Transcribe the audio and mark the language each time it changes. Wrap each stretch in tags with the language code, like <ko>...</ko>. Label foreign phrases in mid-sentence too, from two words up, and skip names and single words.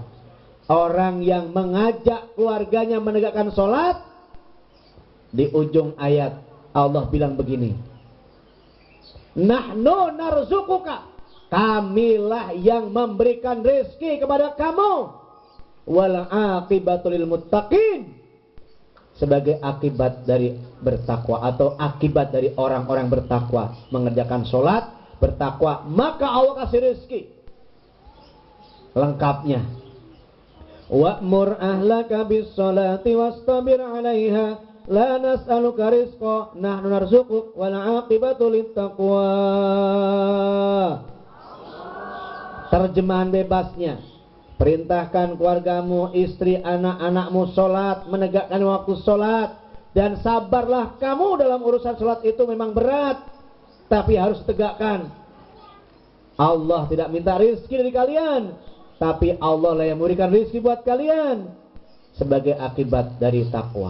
<id>Orang yang mengajak keluarganya menegakkan sholat, di ujung ayat Allah bilang begini,</id> <ar>نحن نرزقك,</ar> <id>kamilah yang memberikan rezeki kepada kamu,</id> <ar>والعاقبة للمتقين,</ar> <id>sebagai akibat dari bertakwa atau akibat dari orang-orang bertakwa, mengerjakan sholat, bertakwa, maka Allah kasih rezeki. Lengkapnya,</id> <ar>وأمر أهلك بالصلاة واصطبر عليها لا نسألك رزقا نحن نرزقك والعاقبة للتقوى.</ar> <id>Terjemahan bebasnya, perintahkan keluargamu, istri, anak-anakmu sholat, menegakkan waktu sholat, dan sabarlah kamu dalam urusan sholat. Itu memang berat, tapi harus tegakkan. Allah tidak minta rizki dari kalian, tapi Allah lah yang memberikan rizki buat kalian sebagai akibat dari takwa.</id>